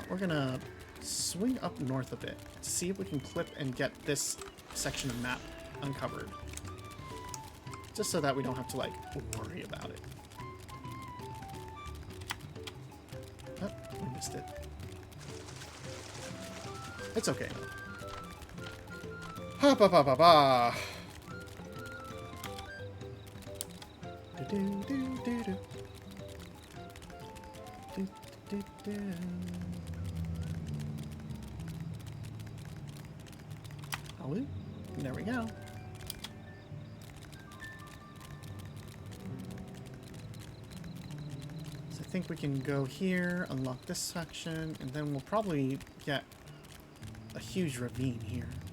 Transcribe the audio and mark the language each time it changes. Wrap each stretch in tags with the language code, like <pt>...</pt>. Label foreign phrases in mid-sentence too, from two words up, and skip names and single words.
<en>We're gonna swing up north a bit to see if we can clip and get this section of map uncovered. Just so that we don't have to, like, worry about it. Oh, we missed it. It's okay. Ha ba ba ba ba. Do do do do. Do do do. Oh, there we go. So I think we can go here, unlock this section, and then we'll probably get a huge ravine here.</en>